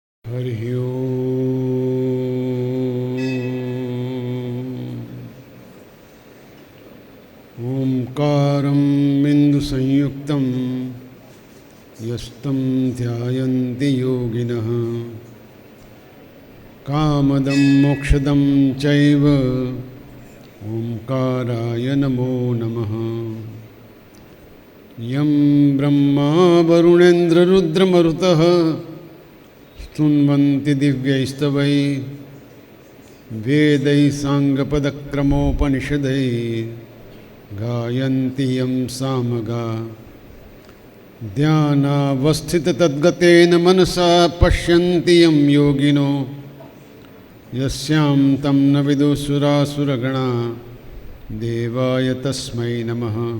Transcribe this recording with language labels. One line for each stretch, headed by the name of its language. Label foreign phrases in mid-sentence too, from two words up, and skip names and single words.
Sanskrit: હરિ ઓમકારં બિંદુસંયુક્तं યસ્तं ધ્યાયન્તિ યોગિનઃ કામદં મોક્ષદં ચૈવ ઓમકારાય નમો નમઃ. યં બ્રહ્મા વરુણેન્દ્રરુદ્રમરુતઃ स्तुन्वन्ति दिव्यैस्तवै वेदै साङ्गपदक्रमोपनिषदै गायन्ति यं सामगा ध्यानावस्थिततद्गतेन मनसा पश्यन्ति यं योगिनो यस्यां तं न विदुसुरासुरगणा देवाय तस्मै नमः.